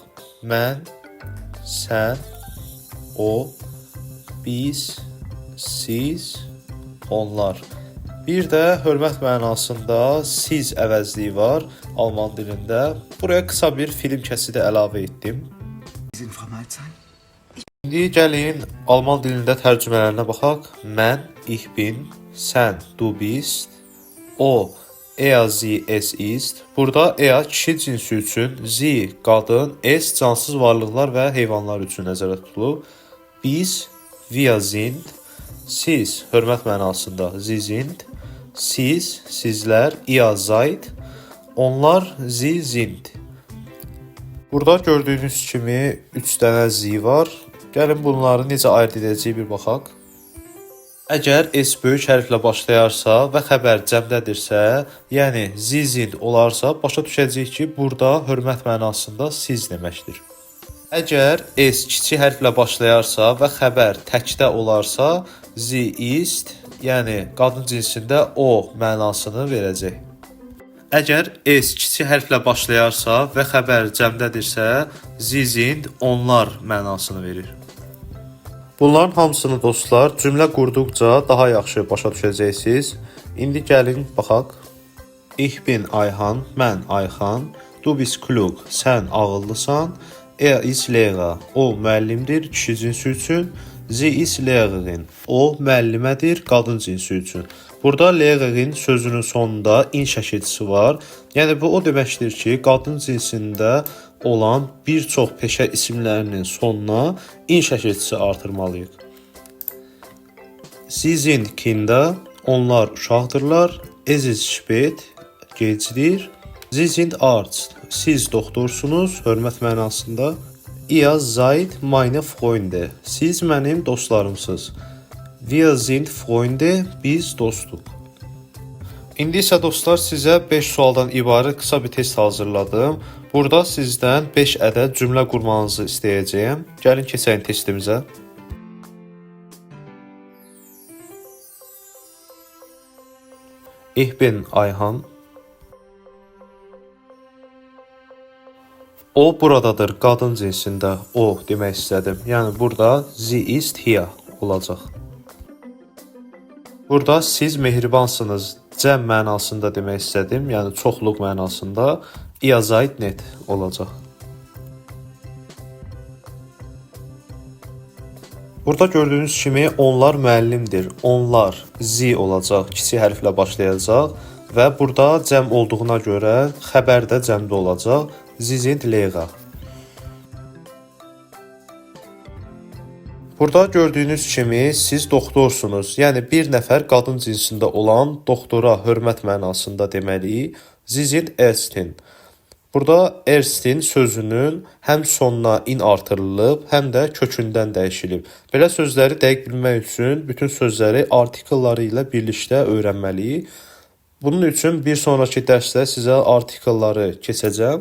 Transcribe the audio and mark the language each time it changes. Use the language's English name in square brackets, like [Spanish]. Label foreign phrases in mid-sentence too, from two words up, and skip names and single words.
[Azerbaijani] Mən, sən, o, biz, siz, onlar. Bir də hörmət mənasında siz əvəzliyi var Alman dilində. Buraya qısa bir film kəsidi əlavə etdim. İndi gəlin Alman dilində tərcümələrinə baxaq. Mən, [German] ich bin, sən, du bist, o, er, sie, es ist. [Azerbaijani] Burada er kişi cinsi üçün, sie qadın, es cansız varlıqlar və heyvanlar üçün nəzərdə tutulub. Biz, [German] wir sind, [Azerbaijani] siz hörmət mənasında [German] sie sind. [Azerbaijani] Siz, sizlər, [German] ihr seid, onlar, sie sind. [Azerbaijani] Burada gördüyünüz kimi 3 dənə zi var. Gəlin bunları necə ayırt edəcəyik bir baxaq. Əgər s böyük hərflə başlayarsa və xəbər cəmdədirsə, yəni [German] sie sind [Azerbaijani] olarsa, başa düşəcəyik ki, burada hörmət mənasında siz deməkdir. Əgər s kiçik hərflə başlayarsa və xəbər təkdə olarsa, [German] sie ist, [Azerbaijani] yəni qadın cinsində o mənasını verəcək. Əgər s kiçik hərflə başlayarsa və xəbər cəmdədirsə, [German] sie sind, [Azerbaijani] onlar mənasını verir. Bunların hamısını dostlar cümlə qurduqca daha yaxşı başa düşəcəksiniz. İndi gəlin baxaq. [German] Ich bin Ayhan, mən Ayxan. Du bist klug, [Azerbaijani] sən ağıllısan. [German] Er ist Lehrer, [Azerbaijani] o müəllimdir kişi cinsi üçün. [German] Sie ist Lehrerin, [Azerbaijani] o müəllimədir qadın cinsi üçün. Burada Lehrerin sözünün sonunda in şəkilçisi var. Yəni bu o deməkdir ki, qadın cinsində olan bir çox peşə isimlərinin sonuna in şəkilçisi artırmalıyıq. [German] Sie sind Kinder, [Azerbaijani] onlar uşaqdırlar. [German] Es ist spät, gecdir. Sie sind Arzt, [Azerbaijani] siz doktorsunuz, hörmət mənasında. [German] Ihr seid meine Freunde, [Azerbaijani] siz mənim dostlarımsınız. [German] Wir sind Freunde, [Azerbaijani] biz dostuq. İndi isə dostlar sizə 5 sualdan ibarət qısa bir test hazırladım. Burada sizdən 5 ədəd cümlə qurmanızı istəyəcəyəm. Gəlin keçək testimizə. [German] Ich bin Ayhan. [Azerbaijani] O buradadır, qadın cinsində o demək istədim. Yəni burada [German] sie ist hier [Azerbaijani] olacaq. Burada siz mehribansınız, cəm mənasında demək istədim. Yəni çoxluq mənasında [German] ihr seid net [Azerbaijani] olacaq. Burada gördüyünüz kimi onlar müəllimdir. Onlar zi olacaq, kiçik hərflə başlayacaq və burada cəm olduğuna görə xəbər də cəmdə olacaq. [German] Sie sind Lehrer. [Azerbaijani] Burada gördüyünüz kimi siz doktorsunuz. Yəni bir nəfər qadın cinsində olan doktora hörmət mənasında deməliyik. [German] Sie sind Ärztin. [Azerbaijani] Burada Ärztin sözünün həm sonuna in artırılıb, həm də kökündən dəyişilib. Belə sözləri dəqiq bilmək üçün bütün sözləri artikelları ilə birlikdə öyrənməliyik. Bunun üçün bir sonraki dərsdə sizə artikelları keçəcəm.